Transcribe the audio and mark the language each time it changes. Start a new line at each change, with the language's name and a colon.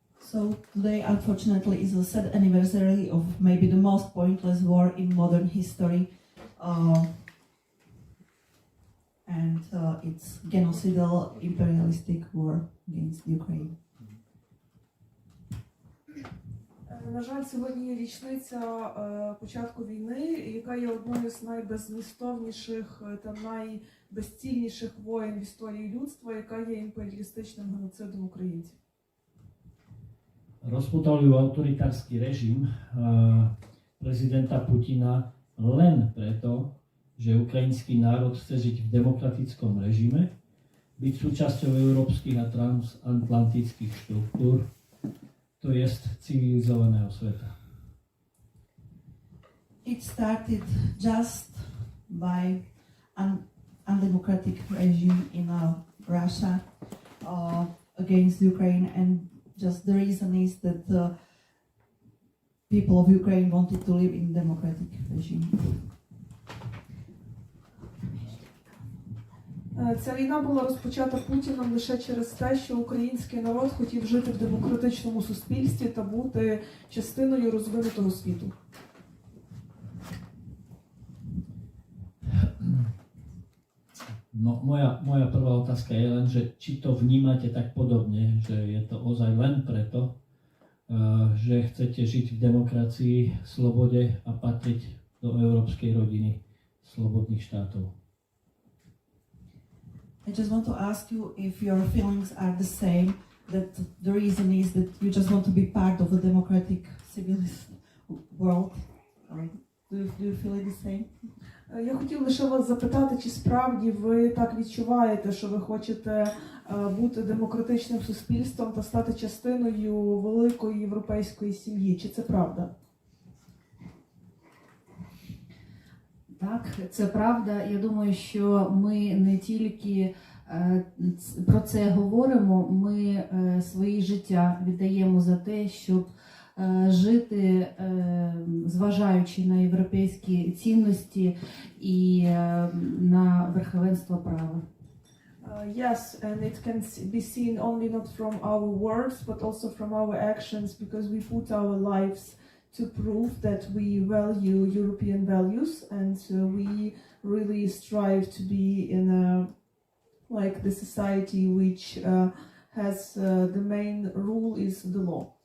English: So today, unfortunately, is the sad anniversary of maybe the most pointless war in modern history, and it's genocidal imperialistic war against Ukraine.
Ukrainian: На жаль, сьогодні є річниця початку війни, яка є одною з найбеззмістовніших та найбезцільніших воєн в історії людства, яка є імперіалістичним геноцидом українців.
Slovak: Rozputal ju autoritársky režim prezidenta Putina len preto, že ukrajinský národ chce žiť v demokratickom režime, byť súčasťou európskych a transatlantických štruktúr, to jest civilizovaného sveta.
English: It started just by an undemocratic regime in Russia against Ukraine, and just the reason is that people of Ukraine wanted to live in democratic regime.
Ukrainian: Ця війна була розпочата Путіном лише через те, що український народ хотів жити в демократичному суспільстві та бути частиною розвинутого світу.
Slovak: No, moja prvá otázka je len, že či to vnímate tak podobne, že je to ozaj len preto, že chcete žiť v demokracii, slobode a patriť do európskej rodiny slobodných štátov.
English: I just want to ask you if your feelings are the same, that the reason is that you just want to be part of a democratic civilized world. Do you feel it the same?
Ukrainian: Я хотів лише вас запитати, чи справді ви так відчуваєте, що ви хочете бути демократичним суспільством та стати частиною великої європейської сім'ї? Чи це правда? Так, це правда. Я думаю, що ми не тільки про це говоримо, ми своє життя віддаємо за те, щоб жити, зважаючи на європейські цінності і на верховенство права.
English: Yes, and it can be seen only not from our words, but also from our actions, because we put our lives to prove that we value European values, and we really strive to be in the society which has the main rule is the law.